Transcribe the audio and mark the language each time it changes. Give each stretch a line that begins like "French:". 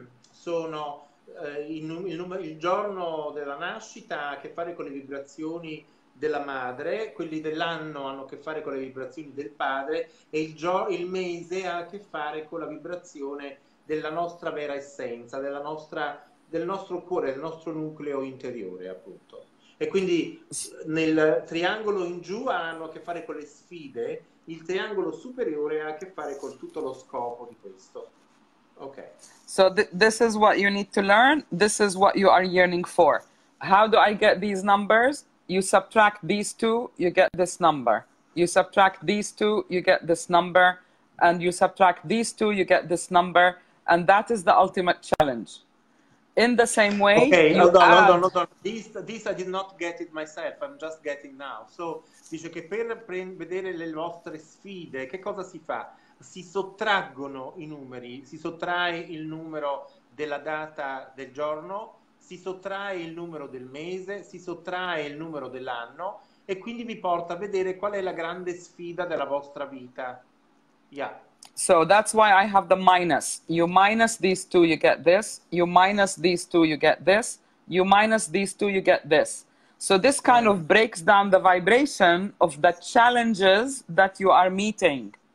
Italian: Sono il giorno della nascita ha a che fare con le vibrazioni della madre, quelli dell'anno hanno a che fare con le vibrazioni del padre e il mese ha a che fare con la vibrazione della nostra vera essenza, del nostro cuore, del nostro nucleo interiore, appunto. E quindi nel triangolo in giù hanno a che fare con le sfide, il triangolo superiore ha a che fare con tutto lo scopo di questo. Ok.
English: So this is what you need to learn. This is what you are yearning for. How do I get these numbers? You subtract these two, you get this number. You subtract these two, you get this number. And you subtract these two, you get this number. And that is the ultimate challenge. In the same way, okay, hold on. This I did not get it myself, I'm just getting now.
Italian: So, dice che per vedere le vostre sfide, che cosa si fa? Si sottraggono i numeri, si sottrae il numero della data del giorno, si sottrae il numero del mese, si sottrae il numero dell'anno e quindi vi porta a vedere qual è la grande sfida della vostra vita.
English: Yeah. So that's why I have the minus. You minus these two, you get this. You minus these two, you get this. You minus these two, you get this. So this kind of breaks down the vibration of the challenges that you are meeting.